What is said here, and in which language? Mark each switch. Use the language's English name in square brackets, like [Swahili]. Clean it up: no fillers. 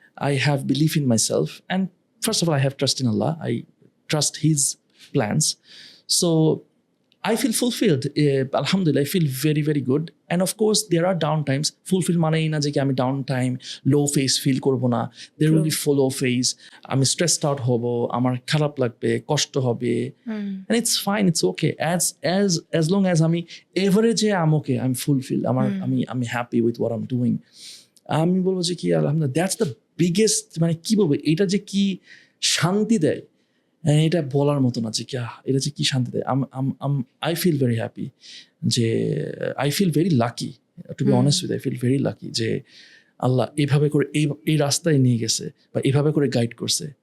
[English] I have belief in myself, and first of all, I have trust in Allah. I trust His plans, so I feel fulfilled. Alhamdulillah, I feel very very good. And of course, there are down times. [Bangla] Fulfill মানেই না যে কি আমি down time লো phase feel করবো না। [English] There will be follow phase. [Bangla] আমি stressed out হব, আমার খারাপ লাগবে, কষ্ট হবে, [English] and it's fine. It's okay. As long as [Bangla] আমি এভারেজে [English] I'm okay. I'm fulfilled. আমি happy with what I'm doing. [Bangla] আমি বলবো যে কি আলহামদুলিল্লাহ, [English] that's the biggest, [Bangla] মানে কি বলবো, এটা যে কি শান্তি দেয় এটা বলার মতো না, যে কি এটা যে কি শান্তি দেয়। [English] I feel very happy, যে I feel very lucky, to be honest with, I feel very lucky [Bangla] যে আল্লাহ এইভাবে করে এই রাস্তায় নিয়ে গেছে বা এইভাবে করে গাইড করছে।